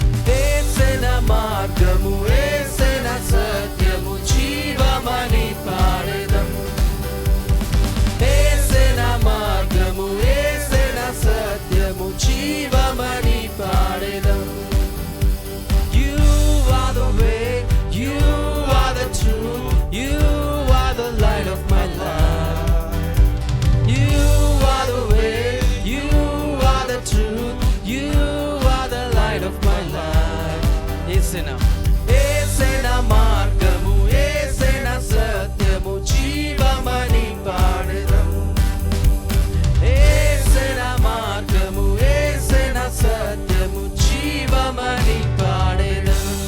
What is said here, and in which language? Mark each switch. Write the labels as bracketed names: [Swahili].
[Telugu] యేసే నా మార్గము, యేసే నా సత్యము, జీవమని పాడెదం. యేసే నా మార్గము, యేసే నా సత్యము, జీవమని పాడెదం. [English] You are the way, you are the truth, you are the light of my life. You are the way, you are the truth, you are the light of my life. [Telugu] యేసే నా మార్గము, యేసే నా సత్యము, జీవమని పాడెదం. యేసే నా మార్గము, యేసే నా సత్యము, జీవమని పాడెదం.